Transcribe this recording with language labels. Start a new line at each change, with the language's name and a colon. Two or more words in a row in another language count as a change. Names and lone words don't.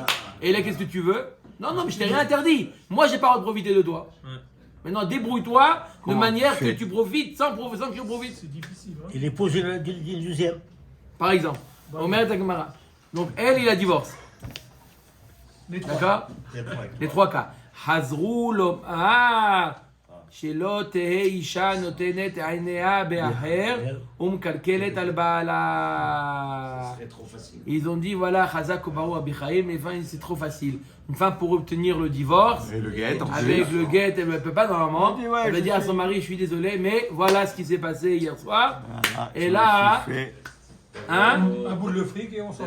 French: Et là qu'est-ce que tu veux? Non, mais je t'ai rien interdit. Moi j'ai pas le droit de profiter de toi. Ouais. Maintenant débrouille-toi de Comment manière tu que fais tu profites sans que je profite. C'est difficile. Hein. Il est posé le deuxième. Par exemple, Omer Tagmara. Donc elle, il a divorce. Les trois. D'accord? Les trois cas.
Hebrew: חזרו לו. שלא תהא אישה נותנת עיניה באחר ומקלקלת על בעלה.
French: C'est trop facile. Ils ont dit voilà, Chazak ou Barou Abichaim, les femmes c'est trop facile. Une femme pour obtenir le divorce, Et le guet, en avec plus. le guet, elle ne peut pas normalement. Elle dit, ouais, Elle va je dire à sais. son mari je suis désolé, mais voilà ce qui s'est passé hier soir. Ah, Et je là, me suis fait- Hein? Un bout de fric et on s'en va.